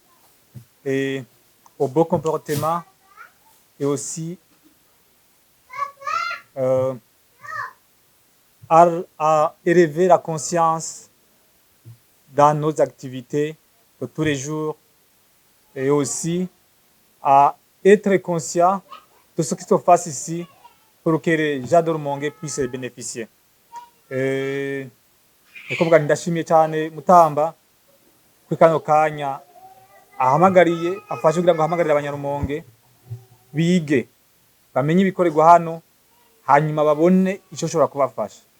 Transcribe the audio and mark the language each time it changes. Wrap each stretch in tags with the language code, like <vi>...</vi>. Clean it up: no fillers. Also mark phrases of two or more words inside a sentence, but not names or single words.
<fr>au bon comportement et aussi à élever la conscience dans nos activités de tous les jours et aussi à être conscient de ce qui se passe ici pour que les gens de Rumonge puissent bénéficier.</fr> <rn>Nikuvuga ndashimiye cyane Mutamba kuri kano kanya ahamagariye afashe kugira ngo ahamagarire abanyarumonge bige bamenye ibikorerwa hano hanyuma babone icyo shobora kubafasha.</rn>